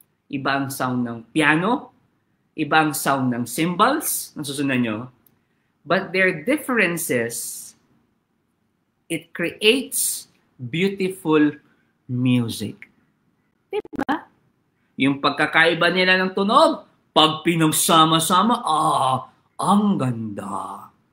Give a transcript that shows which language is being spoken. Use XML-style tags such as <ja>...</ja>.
<tl>Iba ang sound ng piano, iba ang sound ng cymbals, nasusunod nyo.</tl> <en>But their differences, it creates beautiful music.</en> <tl>Diba? Yung pagkakaiba nila ng tunog, pag pinagsama-sama, ang ganda.</tl>